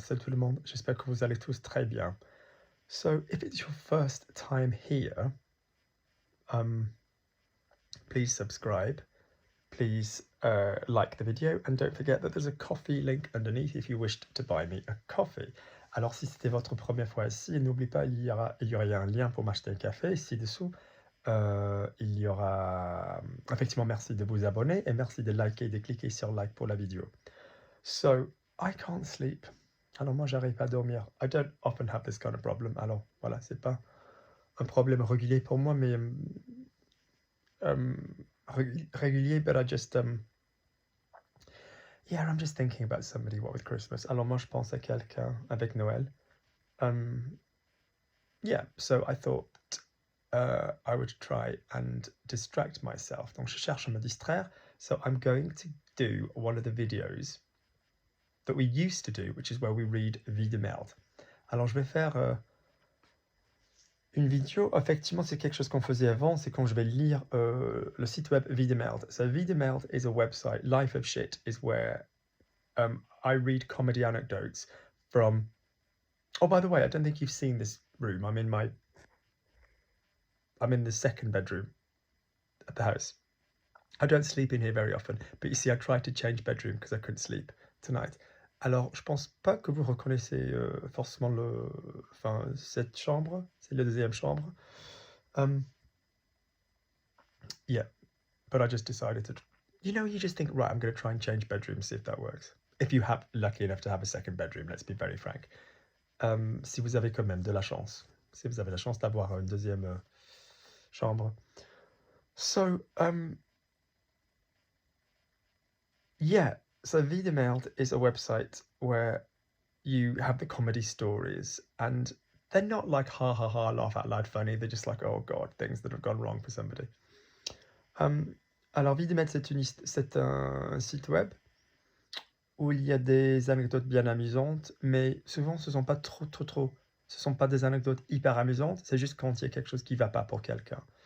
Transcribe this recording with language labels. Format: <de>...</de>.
<fr>Salut tout le monde, j'espère que vous allez tous très bien.</fr> <en>So, if it's your first time here, please subscribe, please like the video, and don't forget that there's a coffee link underneath if you wished to buy me a coffee.</en> <fr>Alors, si c'était votre première fois ici, n'oubliez pas, il y aura un lien pour m'acheter un café ici-dessous. Il y aura... Effectivement, merci de vous abonner et merci de liker, de cliquer sur like pour la vidéo.</fr> <en>So, I can't sleep.</en> <fr>Alors moi, j'arrive pas à dormir.</fr> <en>I don't often have this kind of problem.</en> <fr>Alors voilà, c'est pas un problème régulier pour moi, mais régulier,</fr> <en>but I just yeah, I'm just thinking about somebody, what with Christmas.</en> <fr>Alors moi, je pense à quelqu'un avec Noël.</fr> <en>Yeah, so I thought I would try and distract myself.</en> <fr>Donc je cherche à me distraire.</fr> <en>So I'm going to do one of the videos that we used to do, which is where we read Vie de merde.</en> <fr>Alors je vais faire une vidéo, effectivement c'est quelque chose qu'on faisait avant, c'est quand je vais lire le site web Vie de merde.</fr> <en>So Vie de merde is a website, Life of Shit is where I read comedy anecdotes from... Oh, by the way, I don't think you've seen this room. I'm in the second bedroom at the house. I don't sleep in here very often, but you see, I tried to change bedroom because I couldn't sleep tonight.</en> <fr>Alors, je pense pas que vous reconnaissez forcément cette chambre, c'est la deuxième chambre.</fr> <en>Yeah, but I just decided to, you just think, right, I'm going to try and change bedrooms, see if that works. If you have lucky enough to have a second bedroom, let's be very frank.</en> <fr>Si vous avez quand même de la chance, si vous avez la chance d'avoir une deuxième chambre.</fr> <en>So, yeah, so Vie de Merde is a website where you have the comedy stories, and they're not like ha ha ha, laugh out loud funny, they're just like, oh god, things that have gone wrong for somebody.</en> <fr>Alors Vie de Merde, c'est un site web où il y a des anecdotes bien amusantes, mais souvent ce sont pas ce sont pas des anecdotes hyper amusantes, c'est juste quand il y a quelque chose qui va pas pour quelqu'un.</fr>